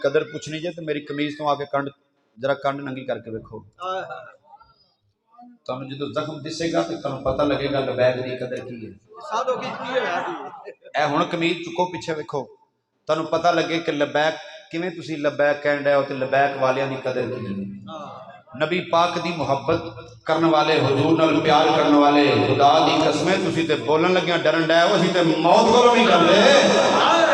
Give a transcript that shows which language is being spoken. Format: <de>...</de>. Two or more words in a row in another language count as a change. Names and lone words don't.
<pa>قدر پوچھنی جائے تو میری کمیز تو آگے کنڈ ذرا کنڈ ننگی کر کے دیکھو تمہیں جدو زخم دسے گا تو تمہیں پتہ لگے گا لبیک دی قدر کی ہے اے ہن کمیز چکو پیچھے دیکھو تمہیں پتہ لگے کہ لبیک کیویں تسی لبیک کہن رہے ہو تے لبیک والیاں دی قدر کی ہے نبی پاک دی محبت کرنے والے حضور نال پیار کرنے والے خدا دی قسمیں تسی تے بولن لگیاں ڈرن ڈے ہو اسی تے موت کولوں نہیں ڈردے</pa>